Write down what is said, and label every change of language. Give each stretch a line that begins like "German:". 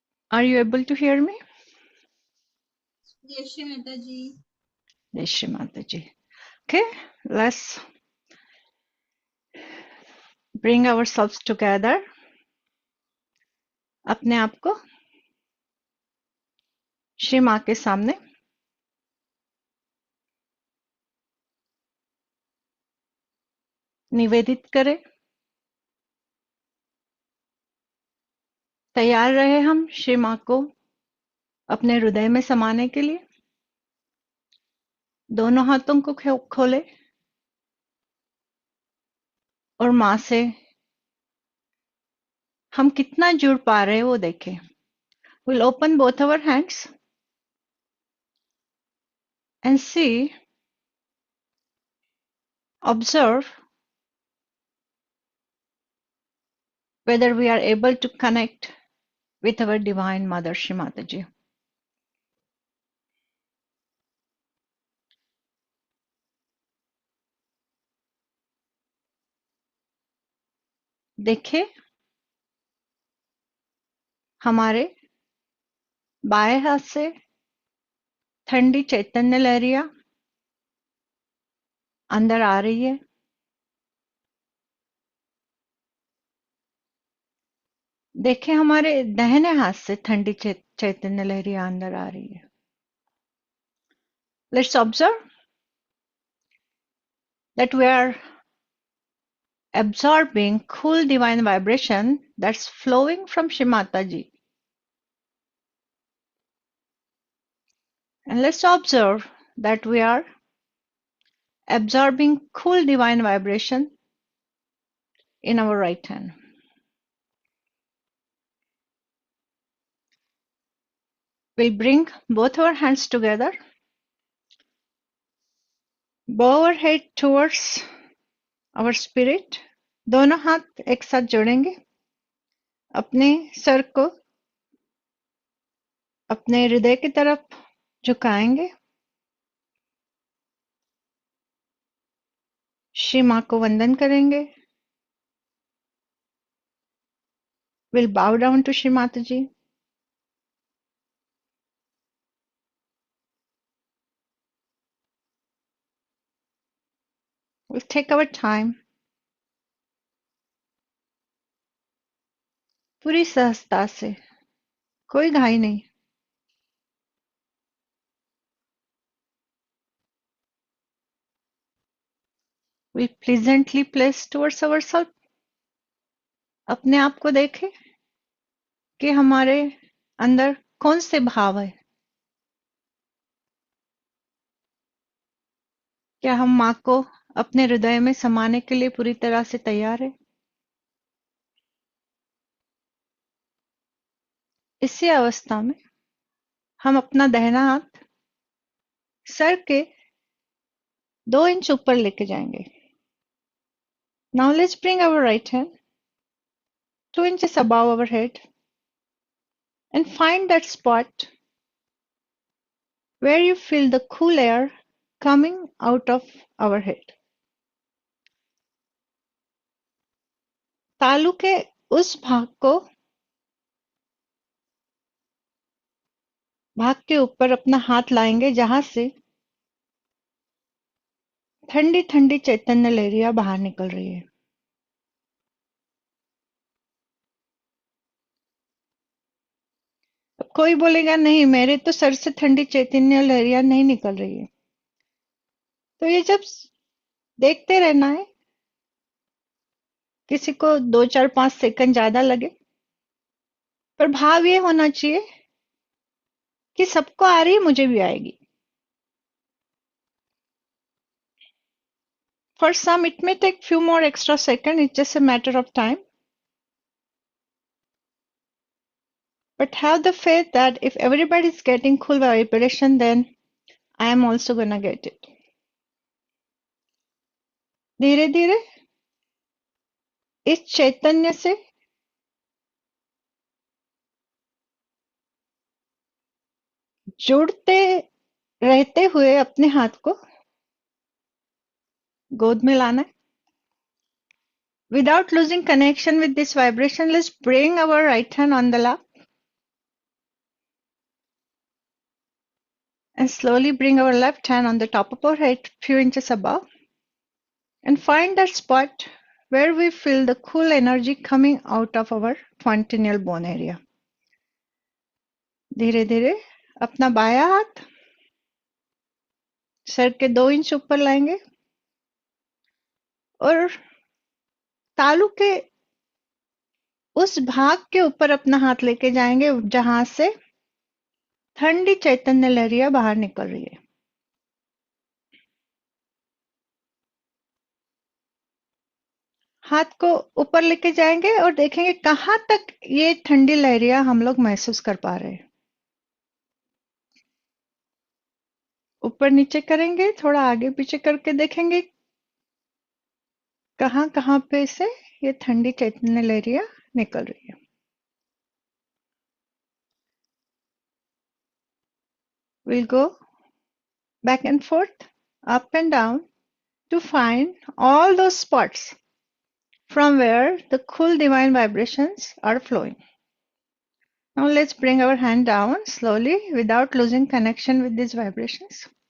English: Are you able to hear me? Yes, Shri Mataji. Jai Shri Mataji. Okay, let's bring ourselves together.
Hindi: अपने आप को श्री माँ के सामने निवेदित करें। तैयार रहे हम श्री माँ को अपने हृदय में समाने के लिए। दोनों हाथों को खोले और माँ से हम कितना जुड़ पा रहे हैं वो देखें।
English: We'll open both our hands and see, observe whether we are able to connect with our Divine Mother Shri Mataji.
Hindi: देखें हमारे बाएं हाथ से ठंडी चैतन्य लहरियां अंदर आ रही है। देखें हमारे दाहिने हाथ से ठंडी चैतन्य लहरियां अंदर आ रही है।
English: Let's observe that we are absorbing cool divine vibration that's flowing from Shri Mataji. And let's observe that we are absorbing cool divine vibration in our right hand. We'll bring both our hands together, bow our head towards our spirit.
Hindi: दोनों हाथ एक साथ जोड़ेंगे, अपने sir को अपने हृदय की तरफ झुकाएंगे, श्री माँ को वंदन करेंगे।
English: We'll bow down to Shri Mataji. We'll take our time.
Hindi: पूरी सहजता से, कोई घाई नहीं।
English: We'll pleasantly place towards ourselves.
Hindi: अपने आप को देखें कि हमारे अंदर कौन से भाव है। क्या हम माँ को अपने हृदय में समाने के लिए पूरी तरह से तैयार है? इसी अवस्था में हम अपना दाहिना हाथ सर के 2 इंच ऊपर लेके जाएंगे।
English: Now let's bring our right hand 2 inches above our head and find that spot where you feel the cool air coming out of our head.
Hindi: तालू के उस भाग के ऊपर अपना हाथ लाएंगे जहां से ठंडी ठंडी चैतन्य लहरियां बाहर निकल रही है। अब कोई बोलेगा नहीं, मेरे तो सर से ठंडी चैतन्य लहरियां नहीं निकल रही है। तो ये जब देखते रहना है, किसी को 2 4 5 सेकंड ज्यादा लगे, पर भाव ये होना चाहिए कि सबको आ रही है, मुझे भी आएगी।
English: For some, it may take few more extra seconds. It's just a matter of time. But have the faith that if everybody is getting cool vibration, then I am also gonna get it.
Hindi: धीरे धीरे इस चैतन्य से जुड़ते रहते हुए अपने हाथ को गोद में लाना है.
English: Without losing connection with this vibration, let's bring our right hand on the lap and slowly bring our left hand on the top of our head, few inches above, and find that spot where we feel the cool energy coming out of our fontanel bone area.
Hindi: धीरे धीरे अपना बायां हाथ sir के 2 inch ऊपर लाएंगे और तालू के उस भाग के ऊपर अपना हाथ लेके जाएंगे जहां से ठंडी चैतन्य लहरियां बाहर निकल रही है. हाथ को ऊपर लेके जाएंगे और देखेंगे कहां तक ये ठंडी लहरियां हम लोग महसूस कर पा रहे हैं. ऊपर नीचे करेंगे, थोड़ा आगे पीछे करके देखेंगे कहां कहां पे से ये ठंडी चैतन्य लहरियां निकल रही है.
English: We'll go back and forth, up and down, to find all those spots from where the cool divine vibrations are flowing. Now let's bring our hand down slowly without losing connection with these vibrations.